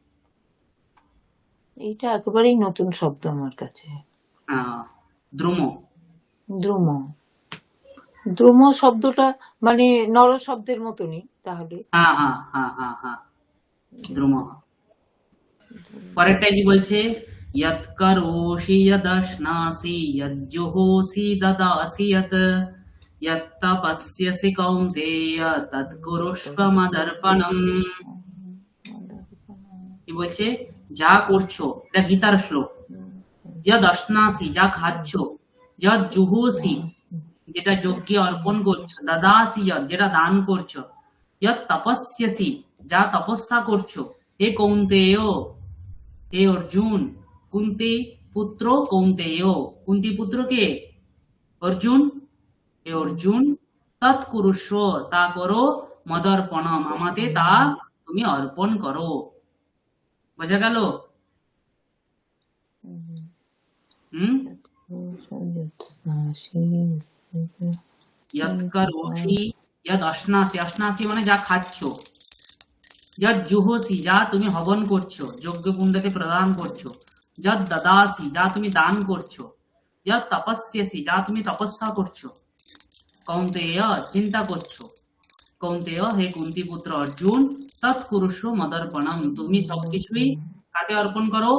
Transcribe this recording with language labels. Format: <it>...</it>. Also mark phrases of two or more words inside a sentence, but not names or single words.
<bn>এইটা একেবারেই নতুন শব্দ আমার কাছে। দ্রুম। দ্রুম, দ্রুম শব্দটা মানে নর শব্দের মতনই তাহলে। হ্যাঁ হ্যাঁ হ্যাঁ হ্যাঁ হ্যাঁ, দ্রুম। পরেরটা কি বলছে?</bn> <sa>यत् करोषि यदश्नासि यज्जुहोषि ददासि यत् तपस्यसि कौन्तेय तत् कुरुष्व मदर्पणम्।</sa> <bn>কি বলছে? যা করছো, এটা গীতার শ্লোক।</bn> <sa>यद् अश्नासि,</sa> <bn>যা খাচ্ছো,</bn> <sa>यद् जुहोसि,</sa> <bn>যেটা যজ্ঞে অর্পণ করছো, দদাসি, যেটা দান করছো,</bn> <sa>यत् तपस्यसि,</sa> <bn>যা তপস্যা করছো, হে কৌন্তেয়, হে অর্জুন। কুন্তি পুত্র কৌন্তেয়, কুন্তি পুত্র কে? অর্জুন। হে অর্জুন,</bn> <sa>তৎ কুরুষ্ব,</sa> <bn>তা করো, মদর্পণম, আমাতে তা তুমি অর্পণ করো। বোঝা গেল?</bn> <sa>यत् करोषि, यद् अश्नासि, अश्नासि</sa> <bn>মানে যা খাচ্ছো,</bn> <sa>যৎ জুহোসি, যা</sa> <bn>তুমি হবন করছো, যজ্ঞ কুণ্ডতে প্রদান করছো,</bn> <sa>যৎ দদাসি,</sa> <bn>যা তুমি দান করছো,</bn> <sa>যৎ তপস্যসি,</sa> <bn>যা তুমি তপস্যা করছো, কৌন্তেয়, চিন্তা করছো, কৌন্তেয় হে কুন্তি পুত্র অর্জুন,</bn> <sa>তৎ কুরুষ্ব মদর্পণম,</sa> <bn>তুমি সবকিছুই কাকে অর্পণ করো?</bn>